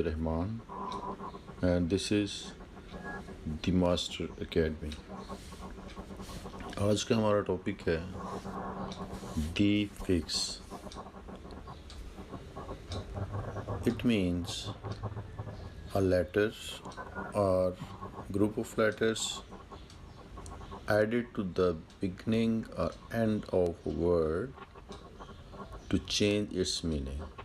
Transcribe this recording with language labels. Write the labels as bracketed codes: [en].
[en] Rahman and this is the Master Academy. [ur] آج کا ہمارا ٹاپک ہے دی fix. [en] It means a letter or group of letters added to the beginning or end of a word to change its meaning.